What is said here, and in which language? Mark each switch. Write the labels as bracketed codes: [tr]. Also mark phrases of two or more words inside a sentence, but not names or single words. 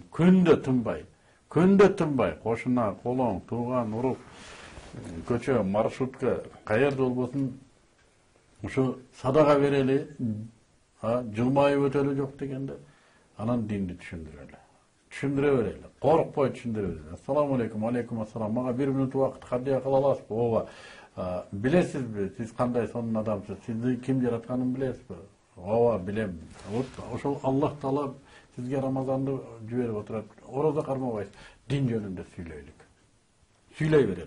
[ky] Күндө тынбай, кошуна, колоң, тууган, урук, көчө, маршрутка, каерде болбосун ушу садага берели, жылмайып өтөлү жок дегенде, анан динди түшүндүрө берели. Коркпой түшүндүрө берели. [ar] السلام عليكم، عليكم السلام. [ky] Мага 1 мүнөт убакыт кадия кыла аласызбы? Ооба. Билесизби, сиз кандай сонун адамсыз? Сизди ким жаратканын билесизби? Ооба, билем. Вот ошол Аллах Таала сизге Рамазанды жиберип отурат. Орозо кармабайсыз. Дин жөнүндө сүйлөй берели.